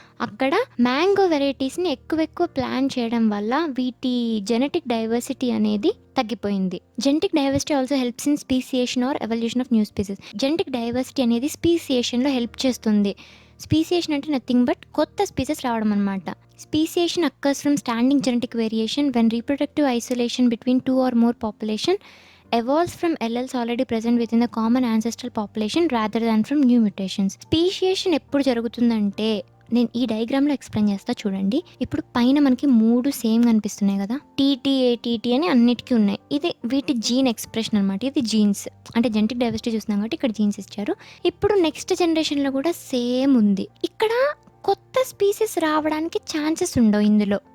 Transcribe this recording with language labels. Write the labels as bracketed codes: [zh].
[te] అక్కడ మ్యాంగో వెరైటీస్ని ఎక్కువ ప్లాన్ చేయడం వల్ల వీటి జెనెటిక్ డైవర్సిటీ అనేది తగ్గిపోయింది. [en] Genetic diversity also helps in speciation or evolution of new species. [te] Genetic diversity అనేది స్పీసియేషన్లో హెల్ప్ చేస్తుంది. స్పీసియేషన్ అంటే [en] nothing but [te] కొత్త స్పీసెస్ రావడం అనమాట. [en] Speciation occurs from standing genetic variation when reproductive isolation between 2 or more population evolves from alleles already present within the common ancestral population rather than from new mutations. [te] Speciation ఎప్పుడు జరుగుతుందంటే, నేను ఈ డయాగ్రామ్లో explain చేస్తా చూడండి. ఇప్పుడు పైన మనకి 3 సేమ్ కనిపిస్తున్నాయి కదా, టీటీ అని అన్నిటికీ ఉన్నాయి. ఇది వీటి జీన్ ఎక్స్ప్రెషన్ అనమాట. ఇది జీన్స్ అంటే జెనెటిక్ డైవర్సిటీ చూస్తున్నాం కాబట్టి ఇక్కడ జీన్స్ ఇచ్చారు. ఇప్పుడు నెక్స్ట్ జనరేషన్లో కూడా సేమ్ ఉంది. ఇక్కడ కొత్త స్పీసీస్ రావడానికి ఛాన్సెస్ ఉండవు ఇందులో.